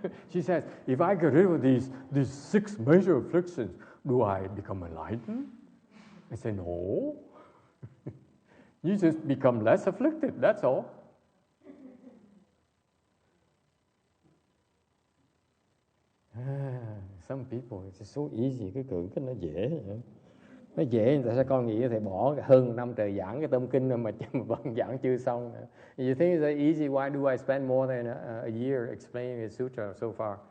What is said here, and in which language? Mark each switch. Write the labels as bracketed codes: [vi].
[en] She says, if I get rid of these 6 major afflictions, do I become enlightened? I say, no. You just become less afflicted, that's all. Some people, it's so easy, [vi] cái nó dễ. Nó dễ, tại sao con nghĩ thầy bỏ hơn 5 trời giảng cái tông kinh mà vẫn giảng chưa xong. [en] You think it's easy, why do I spend more than a year explaining the sutra so far?